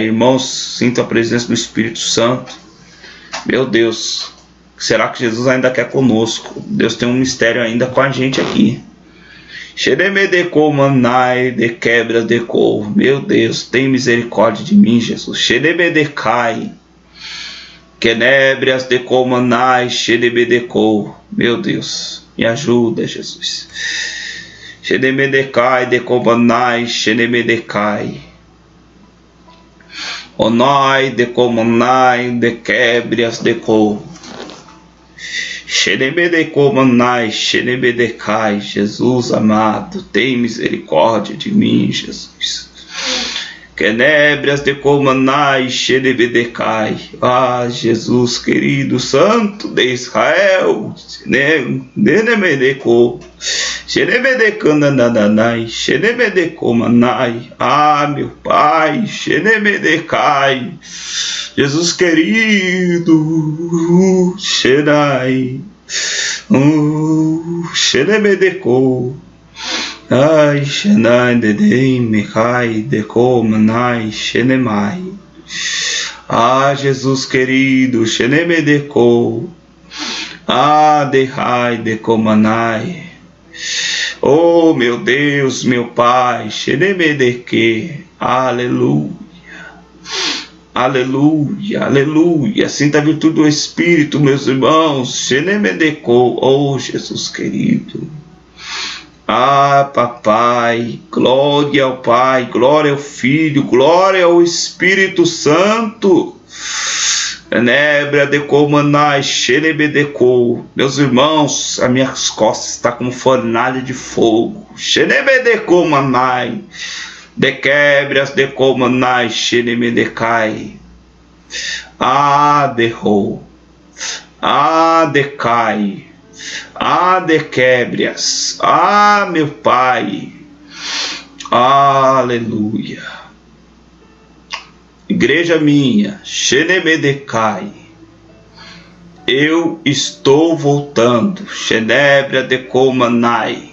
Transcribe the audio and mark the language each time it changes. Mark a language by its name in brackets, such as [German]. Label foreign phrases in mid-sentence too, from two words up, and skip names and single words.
[Portuguese] Irmãos, sinto a presença do Espírito Santo. Meu Deus, será que Jesus ainda quer conosco? Deus tem um mistério ainda com a gente aqui. Xenemedecomanai, dequebras deco. Meu Deus, tem misericórdia de mim, Jesus. Xenemedecai, quenébrias decomanai, xenemedeco. Meu Deus, me ajuda, Jesus. Xenemedecai, decomanai, xenemedecai. Onai, decomanai, dequebrias deco. Xenemedecomanai, xenemedecai. Jesus amado, tem misericórdia de mim, Jesus. Quenébrias decomanai, xenemedecai. Ah, Jesus querido, Santo de Israel, xenemedeco. Xenemedecanananai, xenemedecomanai. Ah, meu Pai, xenemedecai. Jesus querido, xenai, xenemedeco. Ai, xenai, dedei, mecai, decomanai, xenemai. Ah, Jesus querido, xenemedeco. Ah, dehai, decomanai. Oh, meu Deus, meu Pai, xenemedeque. Aleluia. Aleluia, aleluia. Sinta a virtude do Espírito, meus irmãos. Xenemedeco. Oh, Jesus querido. Ah, papai, glória ao Pai, glória ao Filho, glória ao Espírito Santo. Nebra decomanai, xenebedeco. Meus irmãos, as minhas costas estão como fornalha de fogo. Xenebedecomanai, dequebras decomanai, xenemedecai. Ah, derrou. Ah, decai. Ah, dequebrias. Ah, meu Pai. Aleluia. Igreja minha, xenemedecai. Eu estou voltando. Xenebra decomanai.